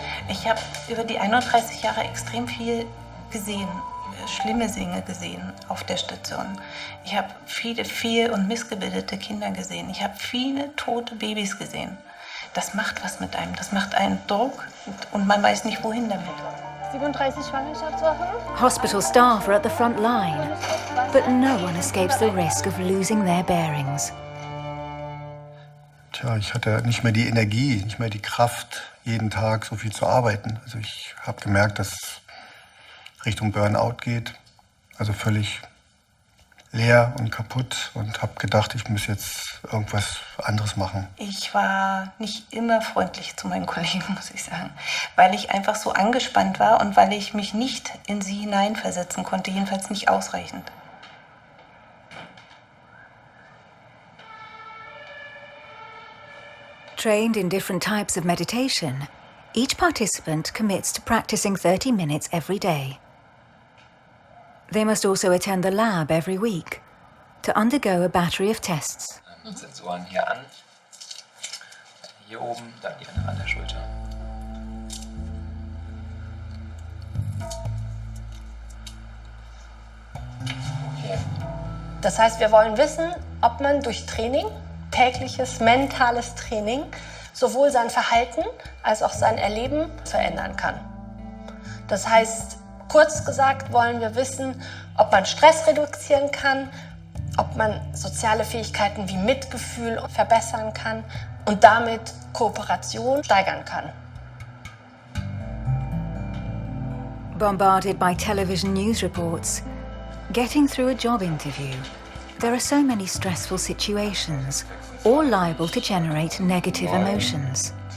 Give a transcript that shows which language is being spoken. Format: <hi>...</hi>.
<de>Ich habe über die 31 Jahre extrem viel gesehen, schlimme Dinge gesehen auf der Station. Ich habe viele fehl- und missgebildete Kinder gesehen. Ich habe viele tote Babys gesehen. Das macht was mit einem, das macht einen Druck und man weiß nicht, wohin damit. 37 Schwangerschaftswochen.</de> <en>Hospital staff are at the front line, but no one escapes the risk of losing their bearings.</en> <de>Tja, ich hatte nicht mehr die Energie, nicht mehr die Kraft, jeden Tag so viel zu arbeiten. Also ich habe gemerkt, dass es Richtung Burnout geht, also völlig leer und kaputt und habe gedacht, ich muss jetzt irgendwas anderes machen. Ich war nicht immer freundlich zu meinen Kollegen, muss ich sagen, weil ich einfach so angespannt war und weil ich mich nicht in sie hineinversetzen konnte, jedenfalls nicht ausreichend.</de> <en>Trained in different types of meditation, each participant commits to practicing 30 minutes every day. They must also attend the lab every week to undergo a battery of tests.</en> <de>Sensoren hier an, hier oben, dann die andere an der Schulter. Okay. Das heißt, wir wollen wissen, ob man durch Training, tägliches mentales Training, sowohl sein Verhalten als auch sein Erleben verändern kann. Das heißt, kurz gesagt wollen wir wissen, ob man Stress reduzieren kann, ob man soziale Fähigkeiten wie Mitgefühl verbessern kann und damit Kooperation steigern kann.</de> <en>Bombarded by television news reports, getting through a job interview, there are so many stressful situations, all liable to generate negative emotions.</en>